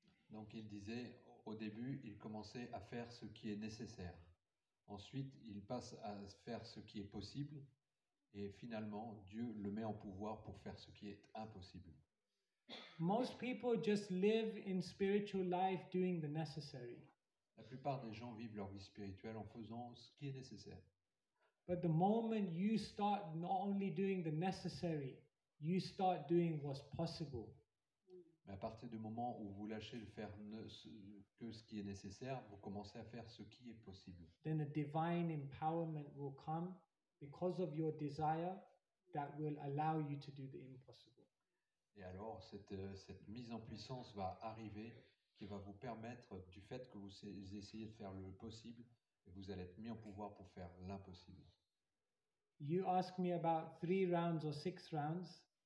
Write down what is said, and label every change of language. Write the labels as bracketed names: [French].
[French] Donc il disait, au début, il commençait à faire ce qui est nécessaire. Ensuite, il passe à faire ce qui est possible. Et finalement, Dieu le met en pouvoir pour faire ce qui est impossible. [English] Most people just live in spiritual life doing the necessary. [French] La plupart des gens vivent leur vie spirituelle en faisant ce qui est nécessaire. [English] But the moment you start not only doing the necessary, you start doing what's possible. [French] Mais à partir du moment où vous lâchez de faire que ce qui est nécessaire, vous commencez à faire ce qui est possible. [English] Then a divine empowerment will come because of your desire that will allow you to do the impossible. [French] Et alors, cette mise en puissance va arriver qui va vous permettre, du fait que vous essayez de faire le possible, et vous allez être mis en pouvoir pour faire l'impossible. [English] You ask me about 3 rounds or 6 rounds.